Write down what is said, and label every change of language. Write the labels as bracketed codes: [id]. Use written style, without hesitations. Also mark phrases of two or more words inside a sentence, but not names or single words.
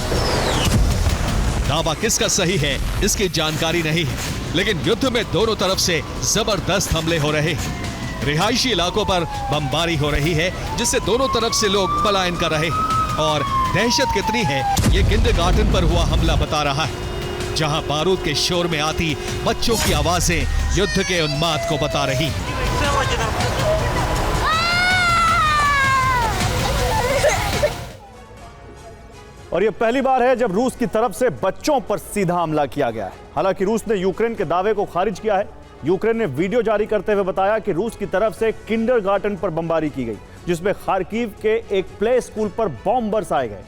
[hi] दावा किसका सही है इसकी जानकारी नहीं है, लेकिन युद्ध में दोनों तरफ से जबरदस्त हमले हो रहे हैं। रिहायशी इलाकों पर बमबारी हो रही है, जिससे दोनों तरफ से लोग पलायन कर रहे हैं। और दहशत कितनी है ये किंडरगार्टन पर हुआ हमला बता रहा है, जहां बारूद के शोर में आती बच्चों की आवाजें युद्ध के उन्माद को बता रही हैं। [ru] Все вроде нормально. [hi] और यह पहली बार है जब रूस की तरफ से बच्चों पर सीधा हमला किया गया है। हालांकि रूस ने यूक्रेन के दावे को खारिज किया है। यूक्रेन ने वीडियो जारी करते हुए बताया कि रूस की तरफ से किंडरगार्टन पर बमबारी की गई, जिसमें खार्किव के एक [en] play school [hi] पर बॉम्ब बरसाए गए।